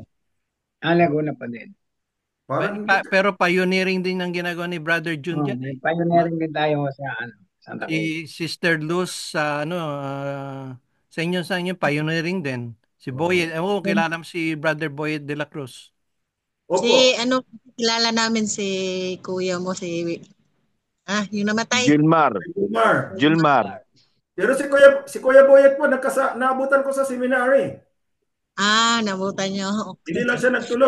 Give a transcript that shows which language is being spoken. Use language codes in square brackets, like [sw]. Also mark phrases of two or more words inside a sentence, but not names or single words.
[tl] Laguna pa din. Pero pioneering din ang ginagawa ni Brother Jun dyan. Pioneering din tayo sa Santa Cruz. Si Sister Luz sa sa inyo pioneering din. Si Boyet, kilala mo si Brother Boyet de la Cruz. Opo. Kilala namin si kuya mo, yung namatay. Gilmar. Pero si Kuya Boyet po, naabutan ko sa seminary. Nabutan nyo. Okay. Hindi lang siya nagtuloy.